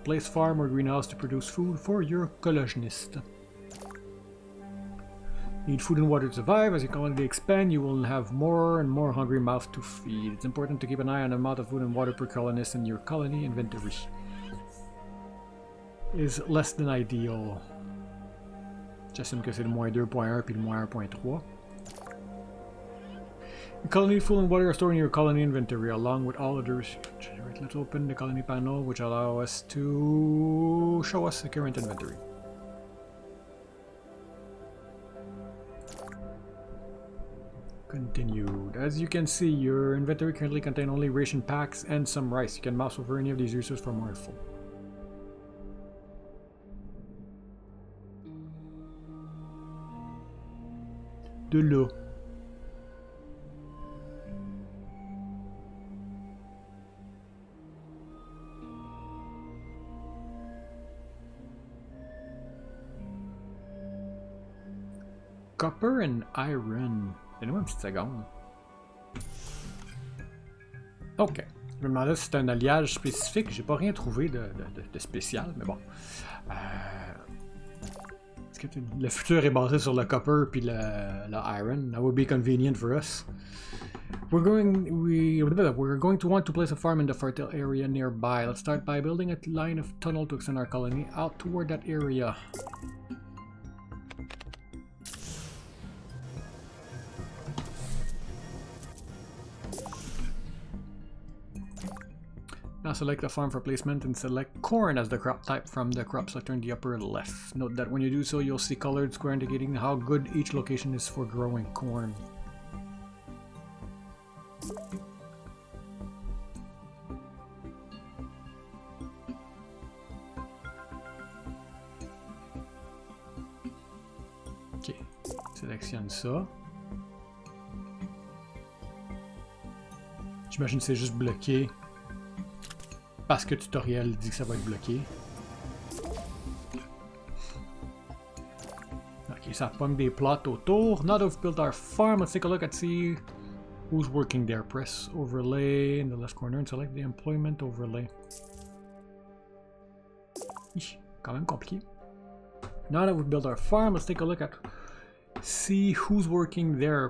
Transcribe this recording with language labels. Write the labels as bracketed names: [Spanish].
[English] Place farm or greenhouse to produce food for your colonist. Need food and water to survive. As your colony expand, you will have more and more hungry mouths to feed. It's important to keep an eye on the amount of food and water per colonist in your colony inventory. Is less than ideal. [French] J'assume que c'est le moins 2.1 puis le moins 1.3. [English] Your colony food and water are stored in your colony inventory along with all others. Right, let's open the colony panel, which allows us to show us the current inventory. Continued. As you can see, your inventory currently contains only ration packs and some rice. You can mouse over any of these resources for more info. [French] De l'eau. [English] Copper and iron. [French] Donnez-moi une petite seconde. Ok. Je me demandais si c'était un alliage spécifique. J'ai pas rien trouvé de spécial, mais bon. Est-ce que le futur est basé sur le copper puis le iron? [English] That would be convenient for us. We're going to want to place a farm in the fertile area nearby. Let's start by building a line of tunnel to extend our colony out toward that area. Now select the farm for placement and select corn as the crop type from the crop selector in the upper left. Note that when you do so, you'll see colored square indicating how good each location is for growing corn. [French] Ok, sélectionne ça. J'imagine que c'est juste bloqué. Parce que le tutoriel dit que ça va être bloqué. Ok, ça pogne des plots autour. [English] Now that we've built our farm, let's take a look and see who's working there. Press overlay in the left corner and select the employment overlay. [French] Quand même compliqué. [English] Now that we've built our farm, let's take a look at see who's working there.